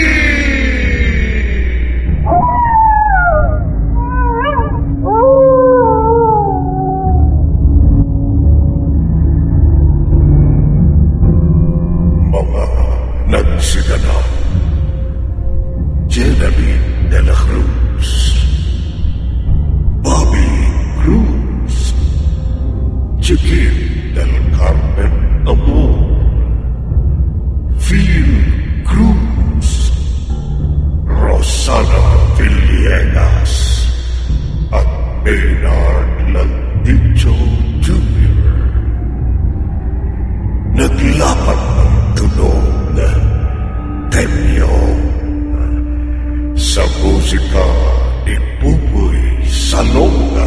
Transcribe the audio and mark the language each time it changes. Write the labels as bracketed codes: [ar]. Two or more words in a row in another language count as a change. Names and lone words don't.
[tl] Mga nagsiganap. Genevieve de la Cruz, Bobby Cruz, Chiquit del Carmen Amor, Phil Cruz, Rosana Villegas, at Maynard Landicho Jr. Naglapat ng tunog na Tenyo sa musika ni Buboy Salonga.